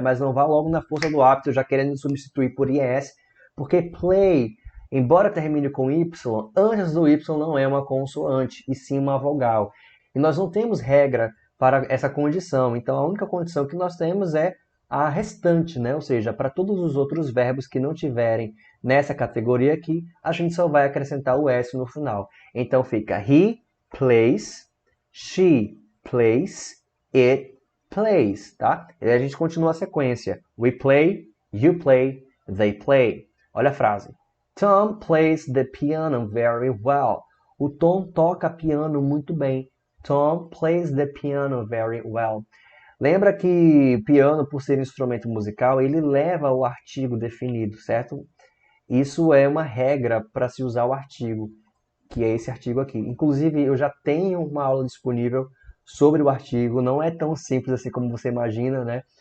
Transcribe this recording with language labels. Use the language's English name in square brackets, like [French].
[Portuguese] Mas não vá logo na força do hábito, já querendo substituir por IS, porque play, embora termine com Y, antes do Y não é uma consoante, e sim uma vogal. E nós não temos regra para essa condição, então a única condição que nós temos é a restante, né? Ou seja, para todos os outros verbos que não tiverem nessa categoria aqui, a gente só vai acrescentar o S no final. [English] Então fica he plays, she plays, it plays, tá? [Portuguese] E aí a gente continua a sequência. [English] We play, you play, they play. [Portuguese] Olha a frase. [English] Tom plays the piano very well. [Portuguese] O Tom toca piano muito bem. [English] Tom plays the piano very well. [Portuguese] Lembra que piano, por ser instrumento musical, ele leva o artigo definido, certo? Isso é uma regra para se usar o artigo, que é esse artigo aqui. Inclusive, eu já tenho uma aula disponível sobre o artigo, não é tão simples assim como você imagina, né?